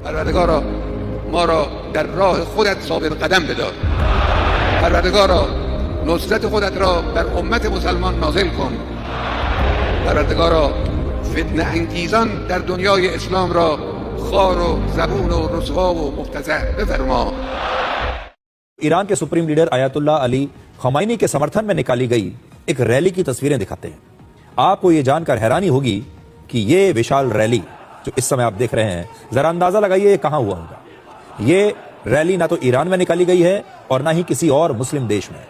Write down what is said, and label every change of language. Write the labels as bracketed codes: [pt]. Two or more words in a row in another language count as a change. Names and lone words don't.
[fa] پروردگارا ما را در راه خودت ثابت قدم بدار. پروردگارا نصرت خودت را بر امت مسلمان نازل کن. پروردگارا فتنه انگیزان در دنیای اسلام را خوار و زبون و رسوا و مفتضح بفرما. [hi] ईरान के [en] Supreme Leader [hi] आयतुल्ला अली खमैनी के समर्थन में निकाली गई एक रैली की तस्वीरें दिखाते हैं। आपको यह जानकर हैरानी होगी कि यह विशाल रैली जो इस समय आप देख रहे हैं, जरा अंदाजा लगाइए ये कहां हुआ होगा। ये रैली ना तो ईरान में निकाली गई है और ना ही किसी और मुस्लिम देश में।